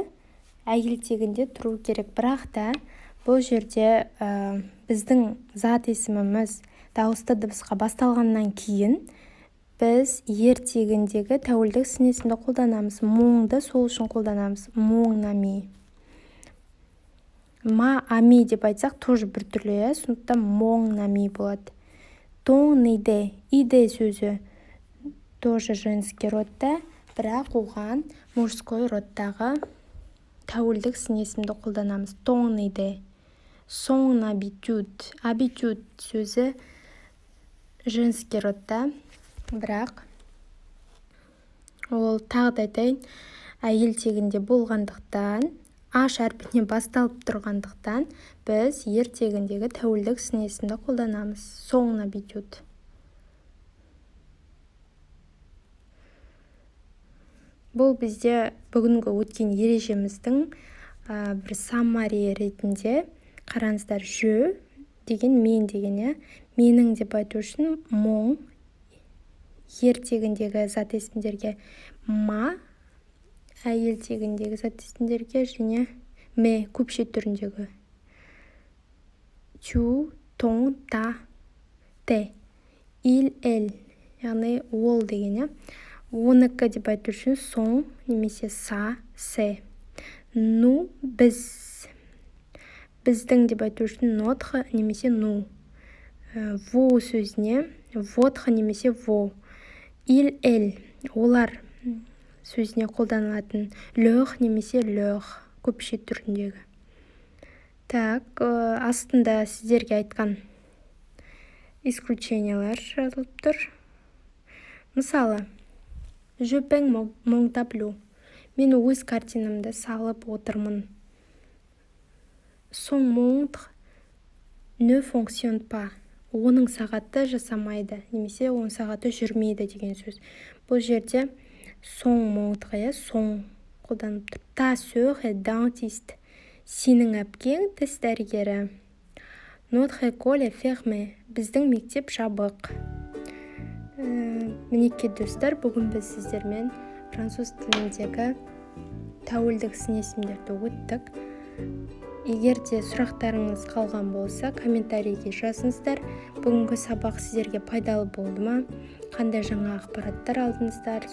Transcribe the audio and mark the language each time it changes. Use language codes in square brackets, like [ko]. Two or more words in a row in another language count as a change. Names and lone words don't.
[kk] Әйел тегінде тұру керек. Бірақ та бұл жерде біздің зат есіміміз дауысты дыбысқа басталғаннан кейін біз ер тегіндегі тәуілдік сын есімді қолданамыз. Моңды сол үшін қолданамыз. [fr] Mon ami. ma amie [kk] деп айтсақ тоже біртүрлі, сондықтан [fr] mon ami [kk] болады. [fr] Ton idée. [kk] Idée сөзі тоже [ru] женский родта, [kk] бірақ оған [ru] мужской родтағы [kk] тәуілдік сын есімді қолданамыз. [fr] Ton idée. Son habitude. [kk] Habitude сөзі [ru] женский родта, [kk] бірақ ол тағы да айтайын, әйел тегінде болғандықтан, аш әрпіне басталып тұрғандықтан, біз ер тегіндегі тәуілдік сын есімді қолданамыз. [fr] Son habitude. [kk] Бұл бізде бүгінгі өткен ережеміздің бір саммари ретінде қараңыздар. Je деген мен деген, менің деп айту үшін mon, ер тегіндегі зат есімдерге ма, әйел тегіндегі зат есімдерге және me көпше түріндегі [fr] tu, ton, ta, te, il, elle, [kk] яғни ол деген. Оныкі деп айту үшін son немесе sa, se. Ну, біз. Біздің деп айту үшін notre немесе nous. Vous сөзіне votre немесе vos. [fr] Il, elle, [kk] олар сөзіне қолданылатын leur немесе leur көпше түріндегі. Так, астында сіздерге айтқан исключениялар жазылып тұр. Мысалы, [fr] je peins mon tableau. [kk] Мен өз картинамды салып отырмын. [fr] Son montre ne fonctionne pas. [kk] Оның сағаты жасамайды, немесе оның сағаты жүрмейді деген сөз. Бұл жерде [fr] son montre, [kk] son қолданып тұр. [fr] Ta sœur est dentiste. [kk] Сенің әпкең тіс дәрігері. [fr] Notre école est fermée. [kk] Біздің мектеп жабық. Мінекей достар, бүгін біз сіздермен француз тіліндегі тәуілдік сын есімдерді өттік. Егер де сұрақтарыңыз қалған болса, комментарийге жазыңыздар. Бүгінгі сабақ сіздерге пайдалы болды ма? Қандай жаңа ақпараттар алдыңыздар?